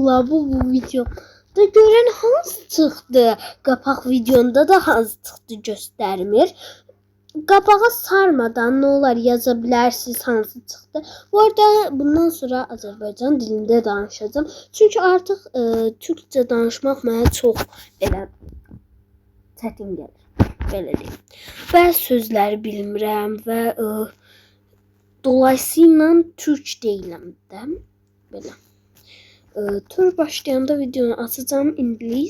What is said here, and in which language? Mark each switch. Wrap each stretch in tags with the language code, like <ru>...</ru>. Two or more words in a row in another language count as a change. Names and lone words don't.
<tr>Labubu videomda gören hansı çıktı? Kapak videomda da hansı çıktı göstermir. Kapağı sarmadan ne olar yazabilirsiniz hansı çıktı.</tr> <az>Bu arada bundan sonra Azərbaycan dilində danışacağım. Çünkü artık Türkçe danışmaq mənə çox belə çətin gəlir. Belə deyim. Bəzi sözləri bilmirəm və dolayısıyla Türk deyiləm də. Belə. Tur başlayanda videonu açacağım ingilis.</az>